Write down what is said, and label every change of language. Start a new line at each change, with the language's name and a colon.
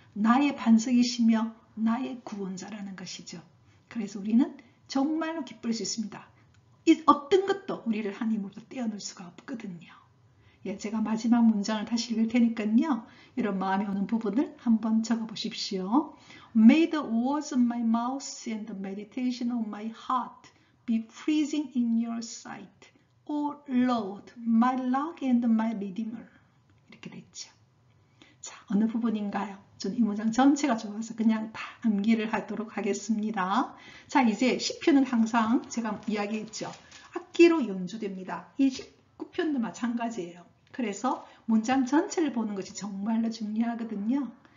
Korean: 나의 반석이시며 나의 구원자라는 것이죠. 그래서 우리는 정말로 기쁠 수 있습니다. 어떤 것도 우리를 하나님으로부터 떼어놓을 수가 없거든요. 예, 제가 마지막 문장을 다시 읽을 테니까요. 이런 마음에 오는 부분을 한번 적어보십시오.
English: May the words of my mouth and the meditation of my heart be pleasing in your sight. O Lord, my rock and my redeemer.
Korean: 이렇게 됐죠. 자, 어느 부분인가요? 저는 이 문장 전체가 좋아서 그냥 다 암기를 하도록 하겠습니다. 자, 이제 시편은 항상 제가 이야기했죠. 악기로 연주됩니다. 이 19편도 마찬가지예요. 그래서 문장 전체를 보는 것이 정말로 중요하거든요.